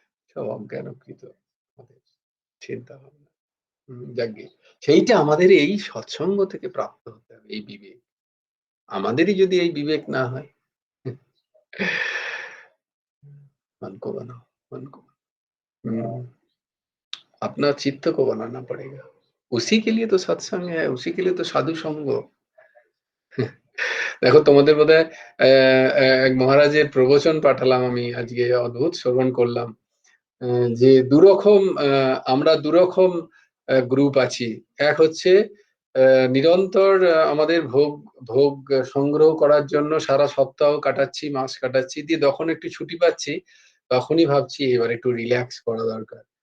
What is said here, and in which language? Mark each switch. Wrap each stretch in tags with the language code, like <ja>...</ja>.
<bn>সব অজ্ঞানকৃত আমাদের চিন্তা ভাবনা। যাকগে, সেইটা আমাদের এই সৎসঙ্গ থেকে প্রাপ্ত হতে হবে, এই বিবেক। আমাদেরই যদি এই বিবেক না হয়,</bn> <hi>मन को बनाओ, मन को। अपना चित्त को बनाना पड़ेगा, उसी के लिए तो सत्संग है, उसी के लिए तो साधु संग।</hi> <bn>দেখো তোমাদের বোধহয় এক মহারাজের প্রবচন পাঠালাম আমি আজকে, অদ্ভুত শ্রবণ করলাম। যে দুরকম আমরা দুরকম গ্রুপ আছি। এক হচ্ছে নিরন্তর আমাদের ভোগ ভোগ সংগ্রহ করার জন্য সারা সপ্তাহ কাটাচ্ছি, মাস কাটাচ্ছি, দিয়ে যখন একটু ছুটি পাচ্ছি তখনই ভাবছি এবার একটু রিল্যাক্স করা দরকার।</bn>